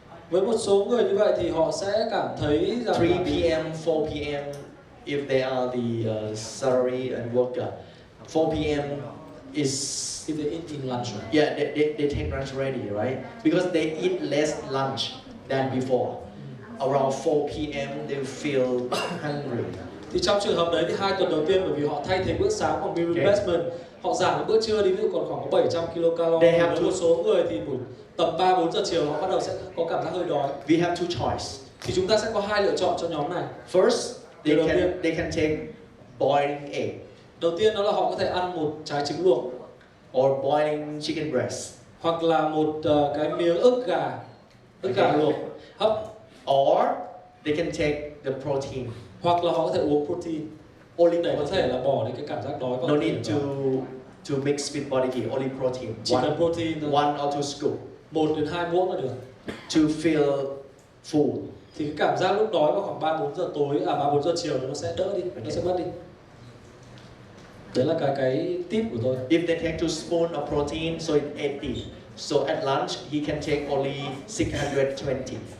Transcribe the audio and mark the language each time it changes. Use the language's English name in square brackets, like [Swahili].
[Vietnamese] Với một số người như vậy thì họ sẽ cảm thấy rằng [English] 3 p.m., 4 p.m. if they are the salary and worker. 4 p.m. is if they eat in lunch. Yeah, they take lunch ready, right? Because they eat less lunch than before. Around 4 p.m. they feel hungry. [Vietnamese] Thì trong trường hợp đấy thì 2 tuần đầu tiên, bởi vì họ thay thế bữa sáng bằng meal replacement, họ giảm cái bữa trưa đi, ví dụ còn khoảng có 700 kcal. Với một số người thì tầm 3-4 giờ chiều họ bắt đầu sẽ có cảm giác hơi đói. [English] We have two choice. [Vietnamese] Thì chúng ta sẽ có 2 lựa chọn cho nhóm này. [English] First, they can take boiling egg. [Vietnamese] Đầu tiên đó là họ có thể ăn một trái trứng luộc, [English] or boiling chicken breast, [Vietnamese] hoặc là một cái miếng ức gà luộc hấp. [English] Or they can take the protein. [Vietnamese] Hoặc là họ có thể uống protein. [English] Only [Vietnamese] để có thể là bỏ đi cái cảm giác đói. [English] No need to mix with body key. Only protein. [Vietnamese] Chỉ cần protein thôi. [English] 1 or 2 scoop. [Vietnamese] 1 đến 2 muỗng là được. [English] To feel full. [Vietnamese] Thì cái cảm giác lúc đói vào khoảng 3-4 giờ tối, 3-4 giờ chiều nó sẽ đỡ đi, nó sẽ mất đi. Đấy là cái tip của tôi. [English] If they take 2 spoon of protein, so it's 80. So at lunch he can take only 620.